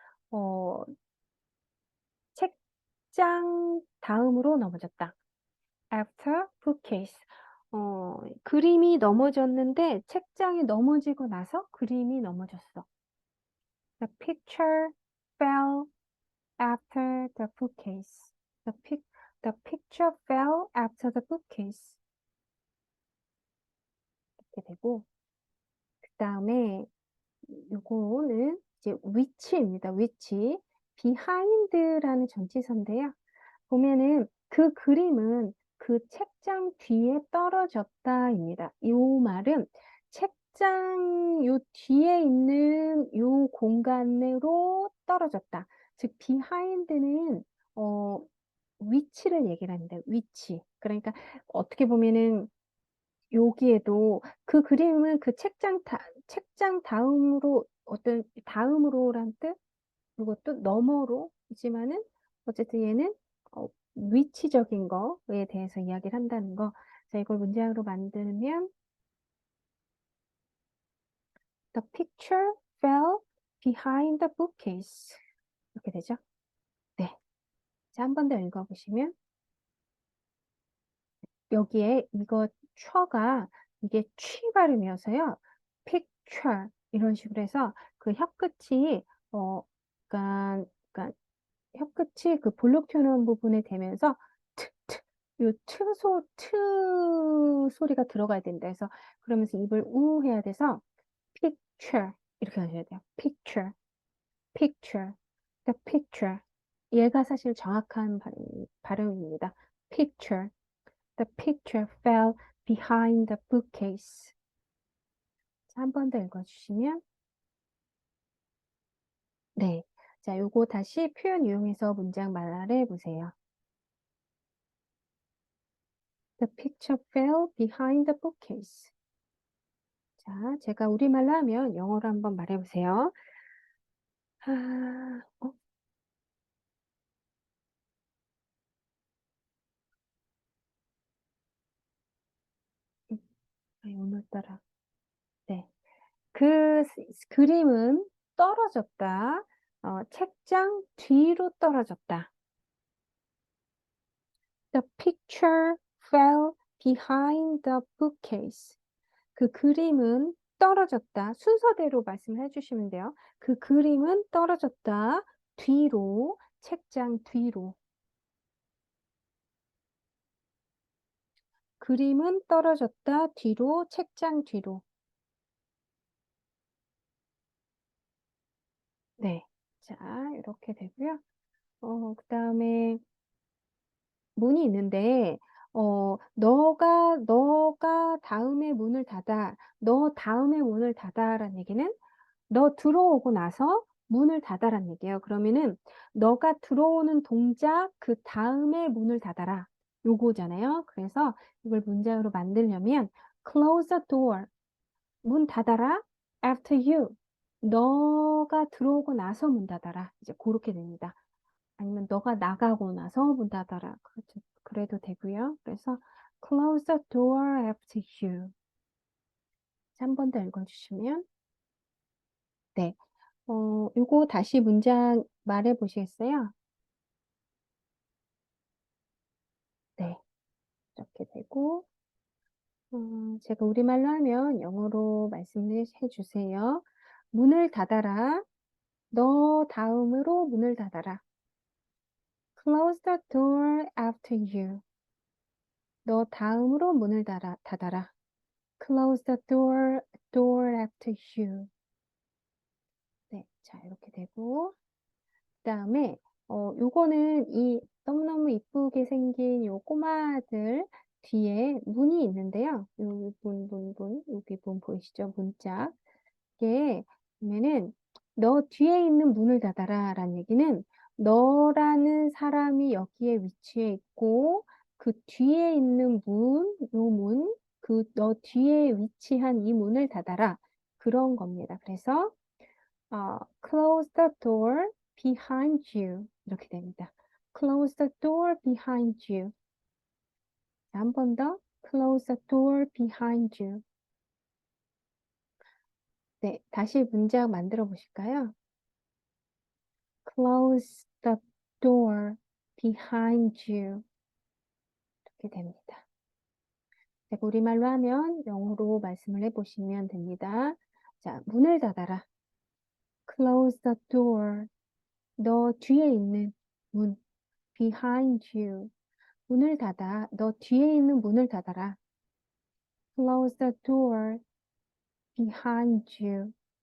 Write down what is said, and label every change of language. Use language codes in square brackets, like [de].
[ko] 어, 책장 다음으로 넘어졌다. [en] After bookcase. [ko] 그림이 넘어졌는데 책장이 넘어지고 나서 그림이 넘어졌어. [en] The picture fell after the bookcase. The picture fell after the bookcase. [ko] 이렇게 되고 그 다음에 요거는 이제 which입니다. [en] which. [ko] behind라는 전치사인데요. 보면은 그 그림은 그 책장 뒤에 떨어졌다입니다. 이 말은 책장 요 뒤에 있는 요 공간으로 떨어졌다. 즉 behind는 위치를 얘기를 합니다. 위치. 그러니까 어떻게 보면은 여기에도 그 그림은 그 책장 다음으로 다음으로란 뜻? 이것도 너머로이지만은 어쨌든 얘는 위치적인 거에 대해서 이야기를 한다는 거. 자, 이걸 문장으로 만들면 [en] The picture fell behind the bookcase. [ko] 이렇게 되죠? 네. 자, 한 번 더 읽어보시면 여기에 이거 춰가 이게 취 발음이어서요. picture 이런 식으로 해서 그 혀끝이 그러니까 혀끝이 그 볼록 튀어나온 부분에 대면서 요 트 소리가 들어가야 된다 해서 그러면서 입을 우 해야 돼서 picture 이렇게 하셔야 돼요. [en] picture, picture, the picture. [ko] 얘가 사실 정확한 발음입니다. [en] picture, the picture fell behind the bookcase. [ko] 한 번 더 읽어주시면 네. 자, 요거 다시 표현 이용해서 문장 말해 보세요. [en] The picture fell behind the bookcase. [ko] 자, 제가 우리말로 하면 영어로 한번 말해 보세요. 아, 음, 오늘따라. 네. 그 그림은 떨어졌다. 책장 뒤로 떨어졌다. [en] The picture fell behind the bookcase. [ko] 그 그림은 떨어졌다. 순서대로 말씀해 주시면 돼요. 그 그림은 떨어졌다. 뒤로, 책장 뒤로. 그림은 떨어졌다. 뒤로, 책장 뒤로. 네. 자, 이렇게 되고요. 그다음에 문이 있는데, 너가 다음에 문을 닫아. 너 다음에 문을 닫아라는 얘기는 너 들어오고 나서 문을 닫아란 얘기예요. 그러면은 너가 들어오는 동작 그 다음에 문을 닫아라. 요거잖아요. 그래서 이걸 문장으로 만들려면 [en] close the door. [ko] 문 닫아라. [en] after you. [ko] 너가 들어오고 나서 문 닫아라. 이제 그렇게 됩니다. 아니면 너가 나가고 나서 문 닫아라. 그렇죠. 그래도 되고요. 그래서 [en] close the door after you. [ko] 한 번 더 읽어주시면 네. 요거 다시 문장 말해 보시겠어요? 네. 이렇게 되고, 제가 우리말로 하면 영어로 말씀을 해 주세요. 문을 닫아라. 너 다음으로 문을 닫아라. [en] Close the door after you. [ko] 너 다음으로 문을 닫아라. [en] Close the door after you. [ko] 네. 자, 이렇게 되고, 그다음에 요거는 이 너무너무 이쁘게 생긴 요 꼬마들 뒤에 문이 있는데요. 요 여기 문 보이시죠? 문짝. 이게 보면은 너 뒤에 있는 문을 닫아라 라는 얘기는 너라는 사람이 여기에 위치해 있고 그 뒤에 있는 문, 요 문, 그 너 뒤에 위치한 이 문을 닫아라. 그런 겁니다. 그래서 [en] close the door behind you. [ko] 이렇게 됩니다. [en] close the door behind you. [ko] 한 번 더. [en] close the door behind you. [ko] 네, 다시 문장 만들어 보실까요? [en] close the door behind you. [ko] 이렇게 됩니다. 제가 우리말로 하면 영어로 말씀을 해보시면 됩니다. 자, 문을 닫아라. [en] close the door. [ko] 너 뒤에 있는 문. [en] behind you. [ko] 문을 닫아. 너 뒤에 있는 문을 닫아라. [en] Close the door behind you.